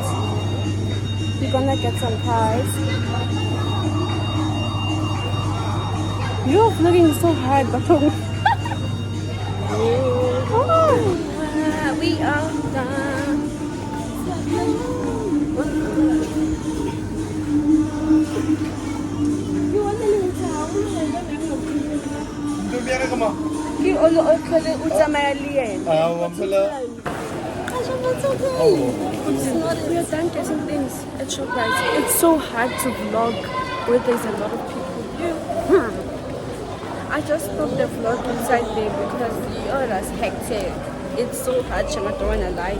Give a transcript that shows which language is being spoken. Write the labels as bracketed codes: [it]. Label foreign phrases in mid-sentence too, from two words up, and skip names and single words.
[en] We're gonna get some pies. You're vlogging so hard, but we are done. You want a little towel? [tn] Ke o le o tlhole o tsamaya le yena. [en] It's okay. It's not. We are done getting things at ShopRite. It's so hard to vlog where there's a lot of people. I just stopped the vlog inside there because it was hectic. It's so hard, I don't wanna lie.